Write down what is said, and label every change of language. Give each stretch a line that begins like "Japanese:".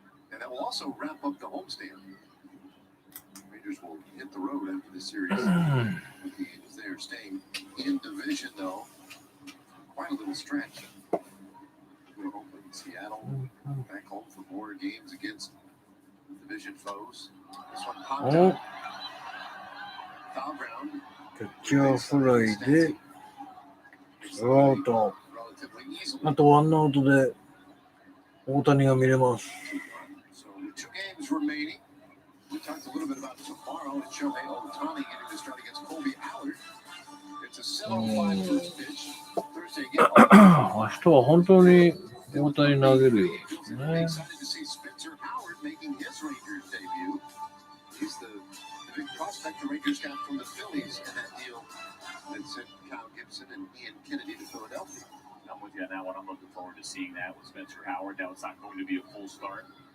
English: And that will also wrap up the homestand. Rangers will hit the road after the series. With the Eagles, they are staying in division, though. Quite a little stretch. We're hoping Seattle back home for more games against division foes. This one popped out. Foul ground.
Japanese: キャッチャーフライでツーアウト。あと1アウトで大谷が見れます。
English: So 2 games remaining. We talked a little bit about tomorrow and Shohei Ohtani getting to start against Colby Allard. It's a 7-5 first pitch. Thursday again.
Japanese: 明日は本当に大谷投げるようですね。
English: Excited to see Spencer Howard making his Rangers debut. He's the big prospect the Rangers got from the Phillies in that deal that sent Kyle Gibson and Ian Kennedy to Philadelphia. I'm with you on that one. I'm looking forward to seeing that with Spencer Howard. Now, it's not going to be a full start.